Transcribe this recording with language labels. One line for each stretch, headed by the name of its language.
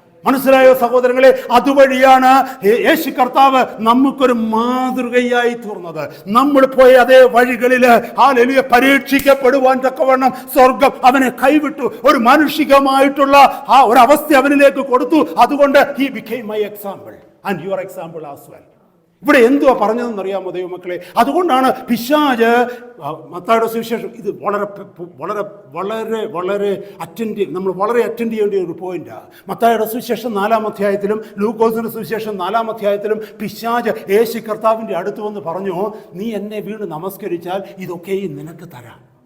Malayalam: മനസ്സിലായോ സഹോദരങ്ങളെ? അതുവഴിയാണ് യേശു കർത്താവ് നമുക്കൊരു മാതൃകയായി തീർന്നത്. നമ്മൾ പോയ അതേ വഴികളിൽ ഹല്ലേലൂയ പരീക്ഷിക്കപ്പെടുവാൻ തക്കവണ്ണം സ്വർഗം അവനെ കൈവിട്ടു. ഒരു മാനുഷികമായിട്ടുള്ള ആ ഒരു അവസ്ഥ അവനിലേക്ക് കൊടുത്തു. അതുകൊണ്ട്
English: he became my example and your example as well.
Malayalam: ഇവിടെ എന്തുവാ പറഞ്ഞതെന്ന് അറിയാമോ ദൈവമക്കളെ? അതുകൊണ്ടാണ് പിശാച് മത്തായിയുടെ സുവിശേഷം ഇത് വളരെ വളരെ വളരെ വളരെ നമ്മൾ വളരെ അറ്റൻഡ് ചെയ്യേണ്ട ഒരു പോയിന്റാണ്. മത്തായിയുടെ സുവിശേഷം 4-ാം അധ്യായത്തിലും ലൂക്കോസിന്റെ സുവിശേഷം 4-ാം അധ്യായത്തിലും പിശാച് യേശു കർത്താവിൻ്റെ അടുത്ത് വന്ന് പറഞ്ഞു, നീ എന്നെ വീണ് നമസ്കരിച്ചാൽ ഇതൊക്കെയും നിനക്ക് തരാം.